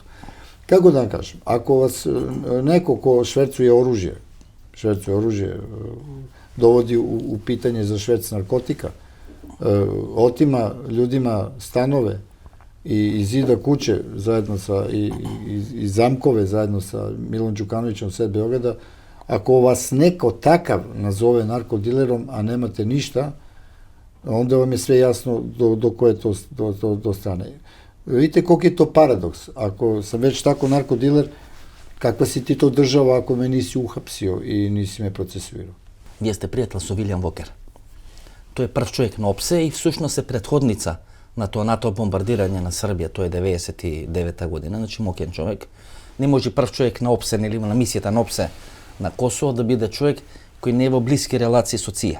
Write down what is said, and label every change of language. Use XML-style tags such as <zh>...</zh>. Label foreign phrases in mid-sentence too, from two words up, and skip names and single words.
<sr>Kako da vam kažem, ako vas neko ko švercuje oružje, dovodi u pitanje za šverc narkotika, otima ljudima stanove i zida kuće zajedno sa, i zamkove zajedno sa Milom Đukanovićem sred Beograda, ako vas neko takav nazove narkodilerom, a nemate ništa, onda vam je sve jasno do koje to strane. Vidite koliko je to paradoks. Ako sam već tako narkodiler, kakva si ti to država ako me nisi uhapsio i nisi me procesuirao?</sr> <mk>Вие сте пријател со Вилијам Вокер. Тој е прв човек на ОПСЕ и всушност е предходница на тоа НАТО бомбардирање на Србија, тоа е 99 година, значи мокен човек. Не може прв човек на ОПСЕ или на мисијата на ОПСЕ на Косово да биде човек кој не е во блиски релации со ЦИА.</mk>